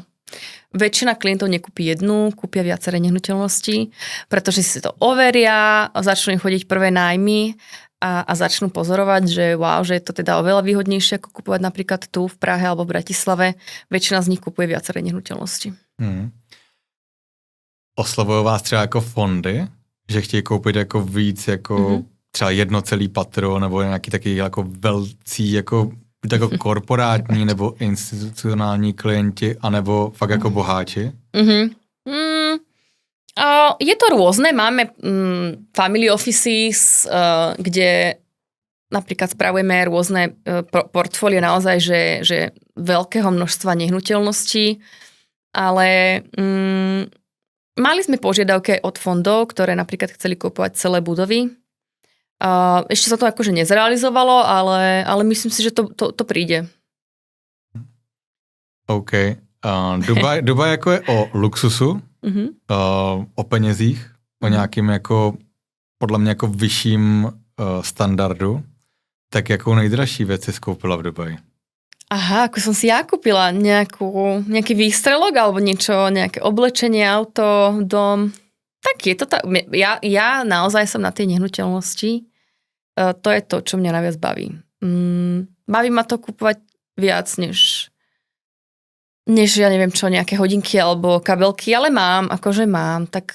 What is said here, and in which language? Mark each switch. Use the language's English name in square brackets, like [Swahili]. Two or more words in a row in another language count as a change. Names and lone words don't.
[Slovak] Väčšina klientov nekúpi jednu, kúpia viaceré nehnuteľnosti, pretože si to overia, začnú im chodiť prvé nájmy a začnú pozorovať, že wow, že je to teda oveľa výhodnejšie ako kupovať napríklad tu v Prahe alebo v Bratislave. Väčšina z nich kupuje viaceré nehnuteľnosti. [Czech] Oslovují vás třeba jako fondy, že chtějí koupit jako víc, jako třeba jedno celý patro, nebo nějaký taky jako velcí, jako korporátní nebo institucionální klienti, anebo fakt jako boháči? [Slovak] Je to rôzne. Máme [English] family offices, [Slovak] kde napríklad spravujeme rôzne portfólie naozaj, že veľkého množstva nehnuteľností, ale mali sme požiadavky od fondov, ktoré napríklad chceli kupovať celé budovy. Ešte sa to akože nezrealizovalo, ale myslím si, že to príde. OK. [Czech] Dubaj jako je o luxusu, o penězích, o nějakým jako podle mě jako vyšším standardu. Tak jakou nejdražší věc si skoupila v Dubaji? [Slovak] Aha, ako som si ja kúpila nejaký výstrelok alebo niečo, nejaké oblečenie, auto, dom. Tak je to tak. Ja naozaj som na tej nehnuteľnosti. To je to, čo mňa najviac baví. Baví ma to kúpovať viac, než ja neviem čo, nejaké hodinky alebo kabelky, ale mám, tak...